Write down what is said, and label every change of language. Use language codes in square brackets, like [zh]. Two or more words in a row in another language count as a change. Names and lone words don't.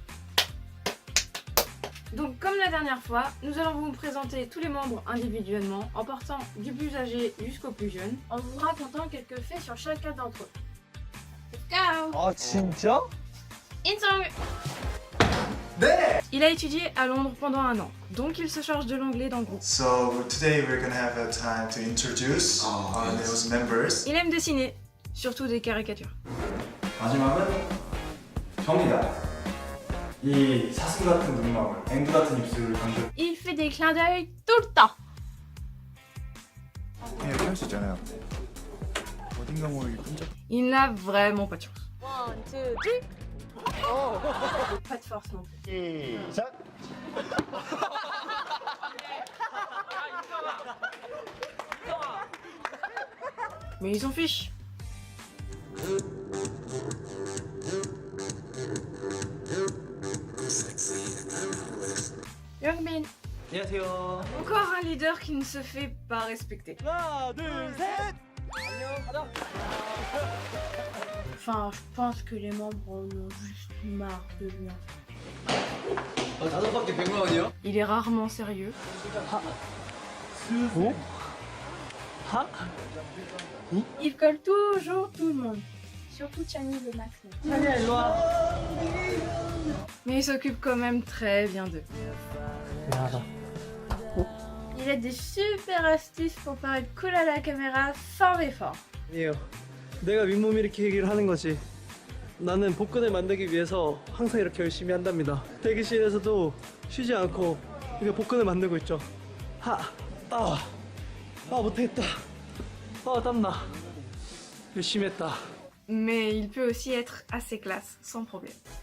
[fr] Donc comme la dernière fois, nous allons vous présenter tous les membres individuellement, en partant du plus âgé jusqu'au plus jeune. En vous racontant quelques faits sur chacun d'entre eux. [en] Let's go! [ko] 아 진짜? Insong! [fr] Il a étudié à Londres pendant 1 an, donc il se charge de l'anglais dans le groupe. [en] So today we're gonna have a time to introduce those members. [fr] Il aime dessiner, surtout des caricatures. [ko] 마지막은 정이다. 이 사슴 같은 눈망울, 앵두 같은 입술을 강조. [fr] Il fait des clins d'œil tout le temps. [ko] 이렇게 할 수 있잖아요. 어딘가 모르게 끈적. [fr] Il n'a vraiment pas de chance. 1, 2, 3. Pas de force non plus. [ko] 시작. [fr] Mais ils s'en fichent. [ko] Youngmin. 안녕하세요. [fr] Encore un leader qui ne se fait pas respecter. [ko] 하나, 둘, 셋. 안녕. 가자. [fr] Enfin, je pense que les membres en ont juste marre de lui. [ko] 아, 5바퀴 100만 원이요? [fr] Il est rarement sérieux. [ko] 오? 하? [fr] Il colle toujours tout le monde. Surtout Chani et Max. [ko] 찬이야 일로 와. [fr] Mais il s'occupe quand même très bien d'eux. [ko] 미안하다. [fr] Il a des super astuces pour paraître cool à la caméra sans effort. [ko] 아니에요. 내가 윗몸 이렇게 얘기를 하는 거지. 나는 복근을 만들기 위해서 항상 이렇게 열심히 한답니다. 대기실에서도 쉬지 않고 이렇게 복근을 만들고 있죠. 못하겠다. 땀나. 열심히 했다. [fr] Mais il peut aussi être assez classe, sans problème.